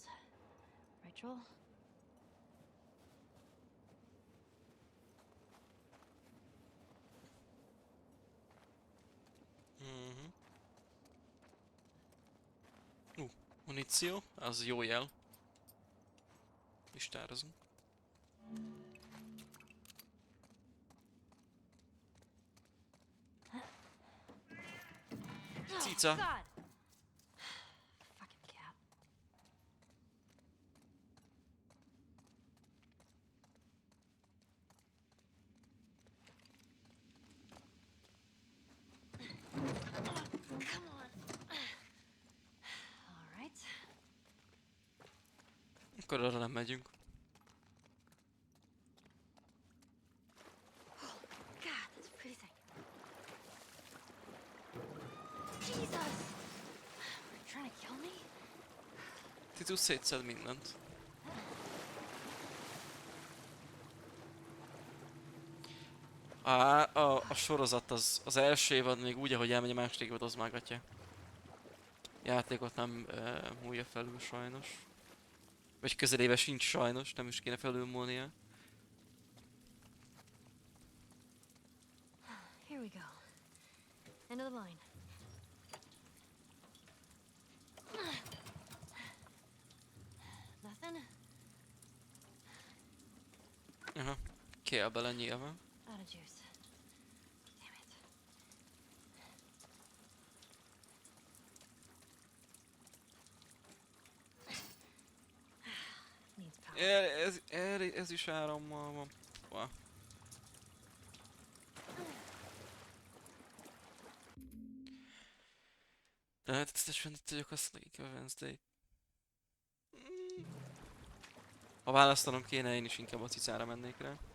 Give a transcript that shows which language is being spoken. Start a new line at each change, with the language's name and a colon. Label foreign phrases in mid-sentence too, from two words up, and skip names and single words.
English: Right, Joel?
Hungarian: Muníció, az jó jel. Listározunk. Cica!
English: God! Fucking cat. Come on. All right.
Hungarian: Akkor arra nem megyünk.
English: God, that's freezing. Jesus! Are you trying to kill me?
Hungarian: Titus szétszed mindent. A sorozat az első évad még úgy, ahogy elmegy, a második évad az már gatya. Játékot nem múlja felül sajnos. Vagy közelébe sincs sajnos, nem is kéne felülmúlnia.
English: Here we go. End of the line. Nothing?
Hungarian: Aha, kell bele nyilván.
English: Out of juice. Damn it. Needs power.
Hungarian: Ez is árammal van. Wow. De hát ezt itt vagyok, azt nekik a Wednesday. Ha választanom kéne, én is inkább a cicára mennék rá.